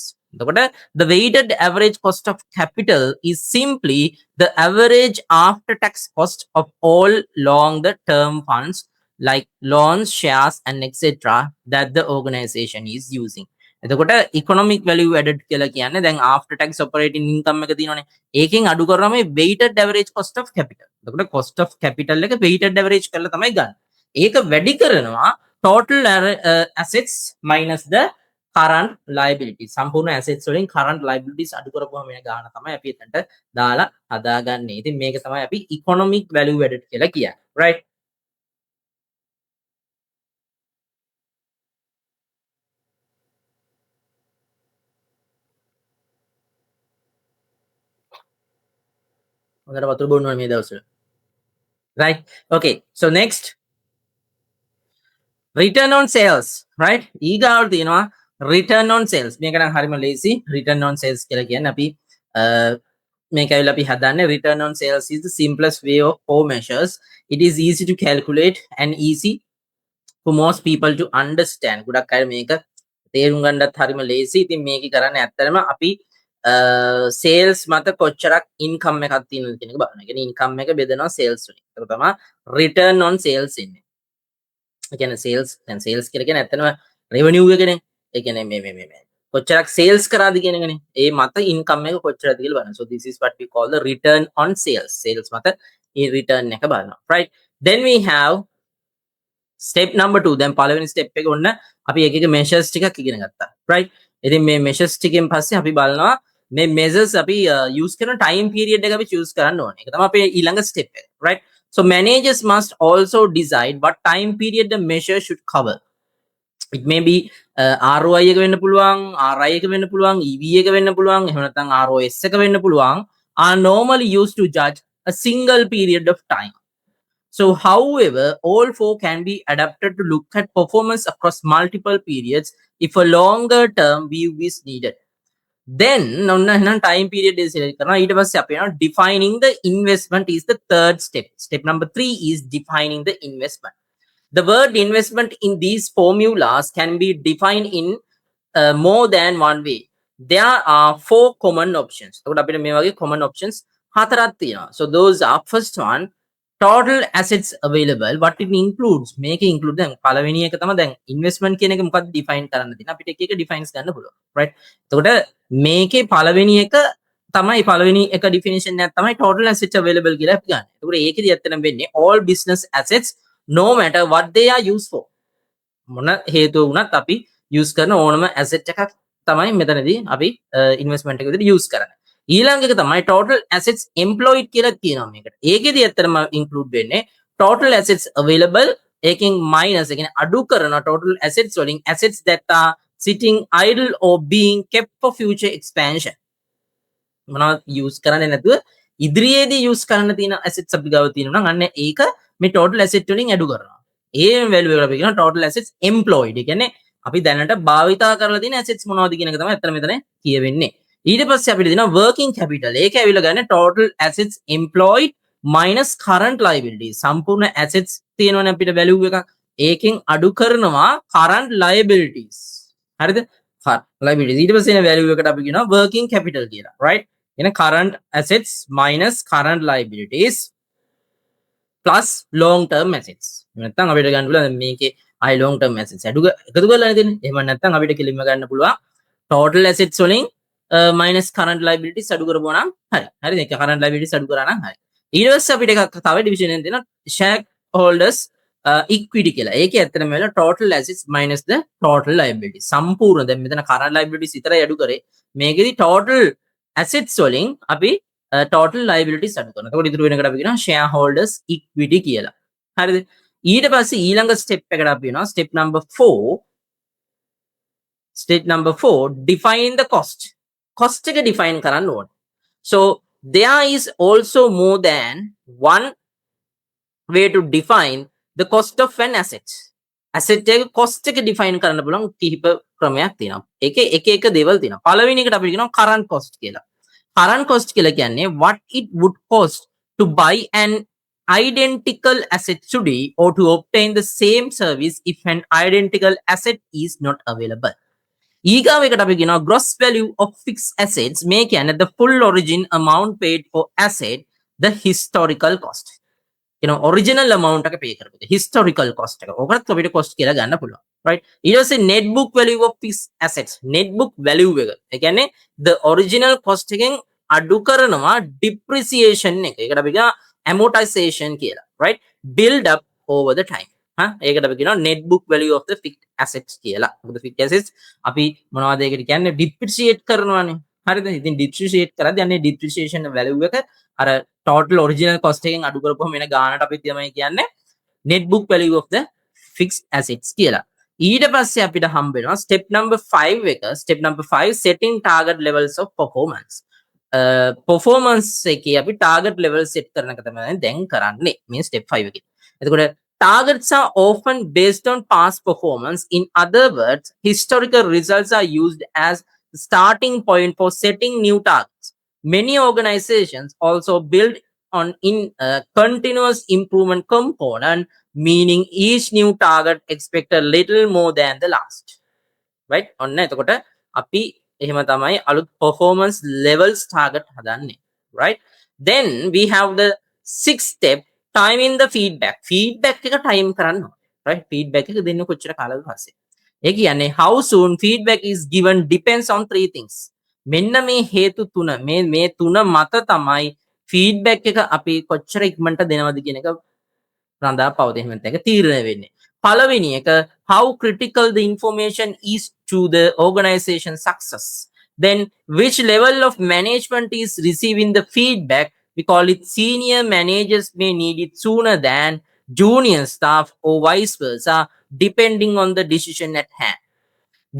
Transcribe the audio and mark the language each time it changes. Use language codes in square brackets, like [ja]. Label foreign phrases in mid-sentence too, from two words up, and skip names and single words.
[en] The weighted average cost of capital is simply the average after-tax cost of all long-term funds like loans, shares, and etc. that the organization is using. [si] එතකොට [en] economic value added [si] කියලා කියන්නේ දැන් [en] after tax operating income [si] එක තියෙනවනේ. ඒකෙන් අඩු කරනවා මේ [en] weighted average cost of capital. [si] එතකොට [en] cost of capital [si] එක [en] weighted average [si] කරලා තමයි ගන්න. ඒක වැඩි කරනවා [en] total assets minus the current liabilities. [si] සම්පූර්ණ assets වලින් [en] current liabilities [si] අඩු කරපුවම මේ ගාන තමයි අපි එතනට දාලා හදාගන්නේ. ඉතින් මේක තමයි අපි [en] economic value added [si] කියලා කියන්නේ. Right? හොඳට වතුර බොන්න ඕනේ මේ දවස්වල. [en] Right? Okay. So next return on sales, right? [si] ඊගාවට තියෙනවා [en] return on sales. [si] මේක නම් හරිම lazy. [en] Return on sales [si] කියලා කියන්නේ අපි මේක ඇවිල්ලා අපි හදන්නේ [en] return on sales is the simplest way of all measures. It is easy to calculate and easy for most people to understand. [si] ගොඩක් අය මේක තේරුම් ගන්නත් හරිම lazy. ඉතින් මේක කරන්නේ ඇත්තටම අපි sales මත කොච්චරක් income එකක් තියෙනවද කියන එක බලනවා. ඒ කියන්නේ income එක බෙදනවා sales වලින්. ඒක තමයි [en] return on sales [si] ඉන්නේ. ඒ කියන්නේ sales දැන් sales කියලා කියන්නේ ඇත්තටම revenue එකනේ. ඒ කියන්නේ මේ කොච්චරක් sales කරාද කියන එකනේ. ඒ මත income එක කොච්චරද කියලා බලනවා. [en] So this is what we call the return on sales. [si] Sales මත ඒ return එක බලනවා. [en] Right? Then we have step number 2. [si] දැන් පළවෙනි step එක ඔන්න අපි එක එක measures ටිකක් ඉගෙන ගත්තා. Right? ඉතින් මේ measures ටිකෙන් පස්සේ අපි බලනවා මේ measures අපි use කරන [en] time period [si] එක අපි choose කරන්න ඕනේ. ඒක තමයි අපේ ඊළඟ step එක. [en] Right? So managers must also decide what time period the measure should cover. It may be [si] ROI එක වෙන්න පුළුවන්, RI එක වෙන්න පුළුවන්, EV එක වෙන්න පුළුවන්, එහෙම නැත්නම් ROS එක වෙන්න පුළුවන්, [en] are normally used to judge a single period of time. So, however, all four can be adapted to look at performance across multiple periods if a longer term view is needed. Then time period is defining the investment is the third step. Step number 3 is defining the investment. The word investment in these formulas can be defined in more than one way. There are 4 common options. [si] එතකොට අපිට මේ වගේ [en] common options [si] හතරක් තියෙනවා. [en] So those are first one, total assets available. What it includes, [si] මේක include දැන් පළවෙනි එක තමයි දැන් investment කියන එක මොකක්ද define කරන්න තියෙන. අපිට එක එක defines ගන්න පුළුවන්. Right? එතකොට මේකේ පළවෙනි එක තමයි පළවෙනි එක definition එකක් තමයි [en] total assets available [si] කියලා අපි ගන්න. එතකොට ඒකෙදි ඇත්තටම වෙන්නේ [en] all business assets no matter what they are used for. [si] මොන හේතුව වුණත් අපි use කරන ඕනම asset එකක් තමයි මෙතනදී අපි investment එක විදිහට use කරන්නේ. ඊළඟ එක තමයි [en] total assets employed [si] කියලා තියෙනවා මේකට. ඒකෙදි ඇත්තටම [en] include වෙන්නේ total assets available ඒකෙන් minus [si] ඒ කියන්නේ අඩු කරන [en] total assets වලින් assets that are sitting idle or being kept for future expansion. [si] මොනවද use කරන්නේ නැතුව ඉදිරියේදී use කරන්න තියෙන assets අපි ගාව තියෙනවා නම් අන්න ඒක මේ [en] total asset [si] වලින් අඩු කරනවා. ඒ value එක අපි කියනවා [en] total assets employed. [si] ඒ කියන්නේ අපි දැනට භාවිතා කරලා තියෙන assets මොනවද කියන එක තමයි අතන මෙතන කියවෙන්නේ. ඊට පස්සේ අපිට දෙනවා [en] working capital. [si] ඒක ඇවිල්ලා ගන්න [en] total assets employed minus current liabilities. [si] සම්පූර්ණ assets තියෙනවනේ අපිට value එකක්. ඒකෙන් අඩු කරනවා [en] current liabilities. [si] හරිද? liabilities. ඊට පස්සේ එන value එකට අපි කියනවා [en] working capital [si] කියලා. right? [en] එන current assets minus current liabilities plus long term assets. [si] නැත්නම් අපිට ගන්න පුළුවන් මේකේ I [en] long term assets [si] එකතු කරලා නේද? එහෙම නැත්නම් අපිට කෙලින්ම ගන්න පුළුවන් [en] total assets [si] වලින් [en] minus current liabilities [si] අඩු කරපුවා නම් හරි. හරිද? ඒක [en] current liabilities [si] අඩු කරා නම් හරි. ඊට පස්සේ අපිට එකක් තව division එකක් දෙනවා [en] shareholders equity [si] කියලා. ඒකේ ඇත්තටම වෙලා [en] total assets minus the total liabilities. [si] සම්පූර්ණ දැන් මෙතන [en] current liabilities [si] විතරයි අඩු කරේ. මේකෙදි [en] total assets [si] වලින් අපි [en] total liabilities [si] අඩු කරනවා. එතකොට ඉතුරු වෙන එකට අපි කියනවා [en] shareholders equity [si] කියලා. හරිද? ඊට පස්සේ ඊළඟ step එකට අපි වෙනවා [en] step number 4. Step number 4, define the cost. [si] Cost එක define කරන්න ඕනේ. [en] So there is also more than one way to define the cost of an asset. [si] Asset එක cost එක define කරන්න පුළුවන් කිහිප ක්‍රමයක් තියෙනවා. ඒකේ එක එක දේවල් තියෙනවා. පළවෙනි එකට අපි කියනවා [en] current cost [si] කියලා. [en] Current cost [si] කියලා කියන්නේ [en] what it would cost to buy an identical asset today or to obtain the same service if an identical asset is not available. [si] ඊගාව එකට අපි කියනවා [en] gross value of fixed assets. [si] මේ කියන්නේ [en] the full origin amount paid for asset, the historical cost. original amount එක pay කරපු historical cost එක. [si] ඔකත් අපිට cost කියලා ගන්න පුළුවන්. right? ඊට පස්සේ [en] net book value of fixed assets. net book value [si] එක. ඒ කියන්නේ [en] the original cost [si] එකෙන් අඩු කරනවා depreciation එක. ඒකට අපි කියනවා amortization කියලා. [en] right? build up over the time. [si] ඒකට අපි කියනවා [en] net book value of the fixed assets [si] කියලා. මොකද [en] fixed assets [si] අපි මොනවද ඒකට කියන්නේ depreciate කරනවානේ. හරිද? ඉතින් depreciate කරද්දී අන්නේ [en] depreciation value [si] එක අර [en] total original cost [si] එකෙන් අඩු කරපුවම එන ගානට අපි තමයි කියන්නේ [en] net book value of the fixed assets [si] කියලා. ඊට පස්සේ අපිට හම්බ වෙනවා [en] step number 5 [si] එක. [en] step number 5 setting target levels of performance. [si] performance එකේ අපි [en] target level set [si] කරන එක තමයි දැන් කරන්නේ මේ step 5 එකේ. [en] එතකොට targets are often based on past performance. In other words, historical results are used as the starting point for setting new targets. Many organizations also build on continuous improvement component, meaning each new target expect a little more than the last. Right? [si] ඔන්න එතකොට අපි එහෙම තමයි අලුත් [en] performance levels target [si] හදන්නේ. [en] Right? Then we have the sixth step, time in the feedback. [si] feedback එක time කරන්න ඕනේ. Right? feedback එක දෙන්න කොච්චර කාලෙද පස්සේ. ඒ කියන්නේ [en] how soon feedback is given depends on 3 things. [si] මෙන්න මේ හේතු තුන මේ තුන මත තමයි feedback එක අපි කොච්චර ඉක්මනට දෙනවද කියන එක රඳා පවතින එක තීරණය වෙන්නේ. පළවෙනි එක [en] how critical the information is to the organization success. Then which level of management is receiving the feedback. We call it senior managers may need it sooner than junior staff or vice versa depending on the decision at hand.